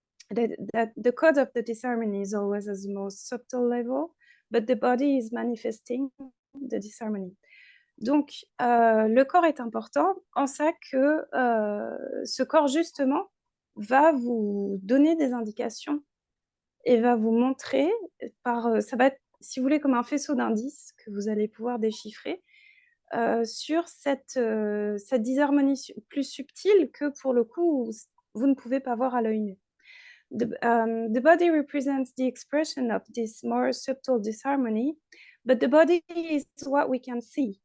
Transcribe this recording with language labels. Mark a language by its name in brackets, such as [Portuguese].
[English] That the cause of the disharmony is always at the most subtle level, but the body is manifesting the disharmony. [French] Donc, le corps est important en ça que ce corps, justement, va vous donner des indications et va vous montrer ça va être, si vous voulez, comme un faisceau d'indices que vous allez pouvoir déchiffrer sur cette disharmonie plus subtile que, pour le coup, vous ne pouvez pas voir à l'œil nu. [English] The body represents the expression of this more subtle disharmony, but the body is what we can see.